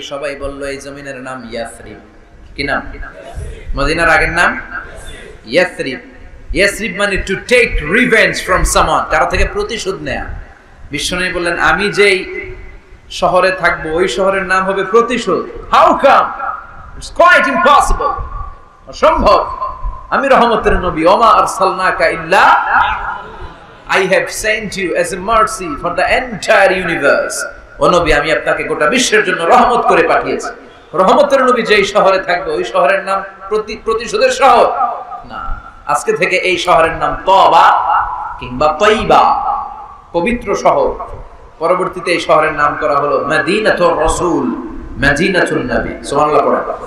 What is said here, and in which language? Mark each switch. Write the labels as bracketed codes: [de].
[bn] সবাই বলল এই জমিনের নাম ইয়াসরিব। কি নাম? মদিনার আগের নাম ইয়াসরিব। ইয়াসরিব মানে [en] to take revenge from someone, [bn] কারো থেকে প্রতিশোধ নেয়া। বিশ্বনবী বললেন আমি যেই শহরে থাকবো ওই শহরের নাম হবে প্রতিশোধ। [en] How come? It's quite impossible, [bn] অসম্ভব। [en] আমি রহমতের নবী, [ar] ওমা আরসালনাকা ইল্লা [en] I have sent you as a mercy for the entire universe. [bn] ও নবী আমি আপনাকে গোটা বিশ্বের জন্য রহমত করে পাঠিয়েছি। রহমতের নবী যেই শহরে থাকবে ওই শহরের নাম প্রতিশোধের শহর না। আজকে থেকে এই শহরের নাম তওবা কিংবা তাইবা, পবিত্র শহর। পরবর্তীতে এই শহরের নাম করা হলো মদিনাতুর রাসূল, মদিনাতুন নবী। সুবহানাল্লাহ পড়া।